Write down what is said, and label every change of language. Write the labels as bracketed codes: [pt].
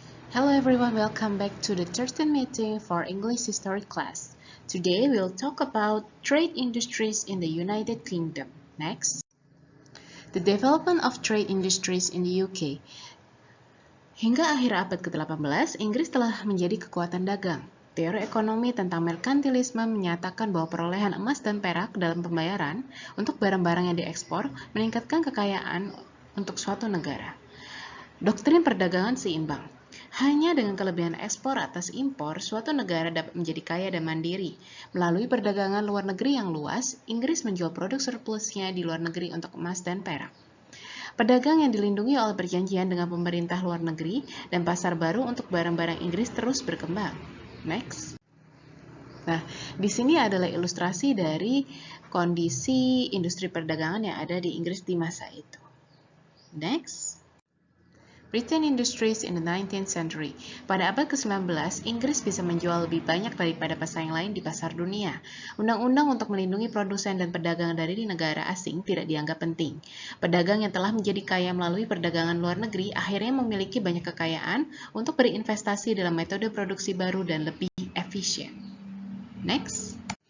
[en] Hello everyone, welcome back to the 13th meeting for English History class. Today we'll talk about trade industries in the United Kingdom. Next. The development of trade industries in the UK. [id] Hingga akhir abad ke-18, Inggris telah menjadi kekuatan dagang. Teori ekonomi tentang merkantilisme menyatakan bahwa perolehan emas dan perak dalam pembayaran untuk barang-barang yang diekspor meningkatkan kekayaan untuk suatu negara. Doktrin perdagangan seimbang. Hanya dengan kelebihan ekspor atas impor, suatu negara dapat menjadi kaya dan mandiri. Melalui perdagangan luar negeri yang luas, Inggris menjual produk surplusnya di luar negeri untuk emas dan perak. Pedagang yang dilindungi oleh perjanjian dengan pemerintah luar negeri dan pasar baru untuk barang-barang Inggris terus berkembang. [en] Next. [id] Nah, di sini adalah ilustrasi dari kondisi industri perdagangan yang ada di Inggris di masa itu. [en] Next. Britain Industries in the 19th century. [id] Pada abad ke-19, Inggris bisa menjual lebih banyak daripada pesaing lain di pasar dunia. Undang-undang untuk melindungi produsen dan pedagang dari negara asing tidak dianggap penting. Pedagang yang telah menjadi kaya melalui perdagangan luar negeri akhirnya memiliki banyak kekayaan untuk berinvestasi dalam metode produksi baru dan lebih efisien. [en] Next.